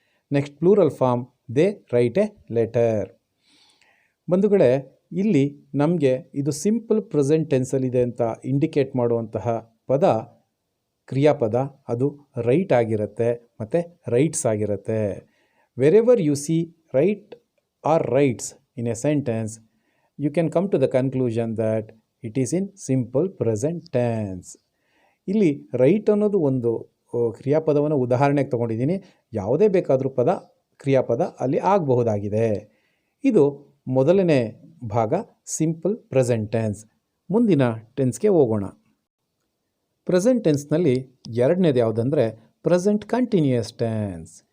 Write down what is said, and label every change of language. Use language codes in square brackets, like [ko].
[en] Next plural form, they write a letter. [kn] ಬಂಧುಗಳೇ, ಇಲ್ಲಿ ನಮಗೆ ಇದು ಸಿಂಪಲ್ ಪ್ರೆಸೆಂಟ್ ಟೆನ್ಸಲ್ಲಿದೆ ಅಂತ ಇಂಡಿಕೇಟ್ ಮಾಡುವಂತಹ ಪದ, ಕ್ರಿಯಾಪದ, ಅದು ರೈಟ್ ಆಗಿರುತ್ತೆ ಮತ್ತು ರೈಟ್ಸ್ ಆಗಿರುತ್ತೆ. [en] Wherever you see write or writes in a sentence, you can come to the conclusion that it is in simple present tense. [kn] ಇಲ್ಲಿ ರೈಟ್ ಅನ್ನೋದು ಒಂದು ಕ್ರಿಯಾಪದವನ್ನು ಉದಾಹರಣೆಗೆ ತೊಗೊಂಡಿದ್ದೀನಿ. ಯಾವುದೇ ಬೇಕಾದರೂ ಕ್ರಿಯಾಪದ ಅಲ್ಲಿ ಆಗಬಹುದಾಗಿದೆ. ಇದು ಮೊದಲನೇ ಭಾಗ ಸಿಂಪಲ್ ಪ್ರೆಸೆಂಟ್ ಟೆನ್ಸ್. ಮುಂದಿನ ಟೆನ್ಸ್ಗೆ ಹೋಗೋಣ. ಪ್ರೆಸೆಂಟ್ ಟೆನ್ಸ್ನಲ್ಲಿ ಎರಡನೇದು ಯಾವುದಂದರೆ ಪ್ರೆಸೆಂಟ್ ಕಂಟಿನ್ಯೂಯಸ್ ಟೆನ್ಸ್.